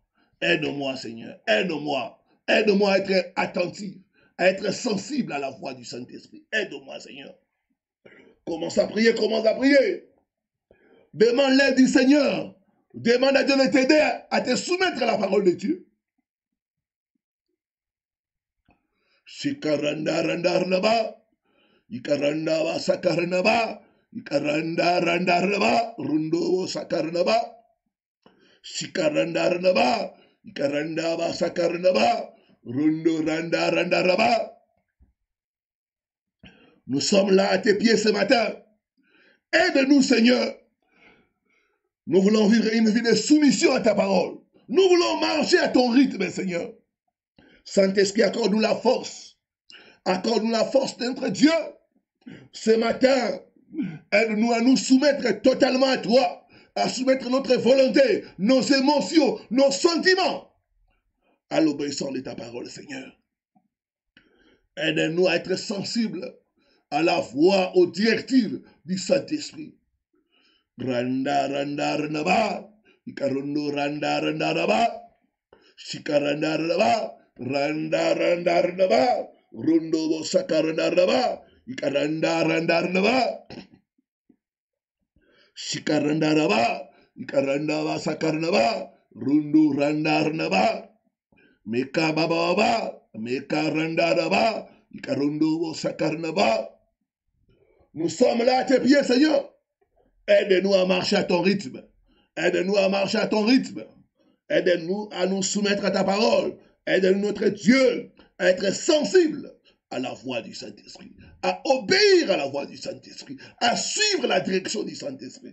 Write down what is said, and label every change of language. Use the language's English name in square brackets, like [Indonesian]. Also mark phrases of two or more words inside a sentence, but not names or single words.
[French] Aide-moi, Seigneur. Aide-moi. Aide-moi à être attentif, à être sensible à la voix du Saint-Esprit. Aide-moi, Seigneur. Commence à prier, commence à prier. Demande l'aide du Seigneur. Demande à Dieu de t'aider à te soumettre à la parole de Dieu. Shikaranda randa raba, ikaranda wa sakaranaba, ikaranda randa raba, rundo sakaranaba, shikaranda raba, ikaranda wa sakaranaba, rundo randa randa raba. Nous sommes là à tes pieds ce matin. Aide-nous, Seigneur. Nous voulons vivre une vie de soumission à ta parole. Nous voulons marcher à ton rythme, Seigneur. Saint-Esprit, accorde-nous la force. Accorde-nous la force d'être Dieu. Ce matin, aide-nous à nous soumettre totalement à toi, à soumettre notre volonté, nos émotions, nos sentiments à l'obéissance de ta parole, Seigneur. Aide-nous à être sensibles à la voix, aux directives du Saint-Esprit. Randa, randa, randa, ikarundo, randa, randa, randa, shikaranda, randa, randa, randa, randa, rundo, sakaranda, randa, ikaranda, randa, randa, shikaranda, randa, ikaranda, sakaranda, rundo, randa, randa, meka, baba, meka, randa, randa, ikarundo, sakaranda. Nous sommes là à tes pieds, Seigneur. Aide-nous à marcher à ton rythme. Aide-nous à marcher à ton rythme. Aide-nous à nous soumettre à ta parole. Aide-nous, notre Dieu, à être sensible à la voix du Saint-Esprit, à obéir à la voix du Saint-Esprit, à suivre la direction du Saint-Esprit.